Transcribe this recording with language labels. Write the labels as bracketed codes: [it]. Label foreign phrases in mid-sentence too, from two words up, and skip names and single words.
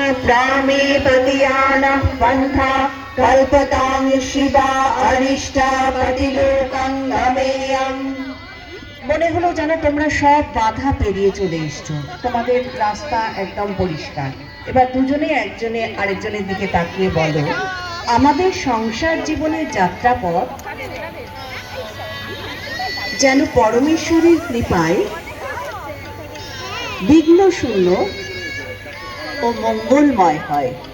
[sa] ग्रामे पतियानः पन्था कल्पतां शिवा अरिष्टा प्रतिलोकं गमेयम्। [bn] মনে হলো যেন তোমরা সব বাধা পেরিয়ে চলে এসছো, তোমাদের রাস্তা একদম পরিষ্কার। এবার দুজনে একজনে আরেকজনের দিকে তাকিয়ে বলো, আমাদের সংসার জীবনের যাত্রাপথ যেন পরমেশ্বরের কৃপায় বিঘ্ন শূন্য ও মঙ্গলময় হয়।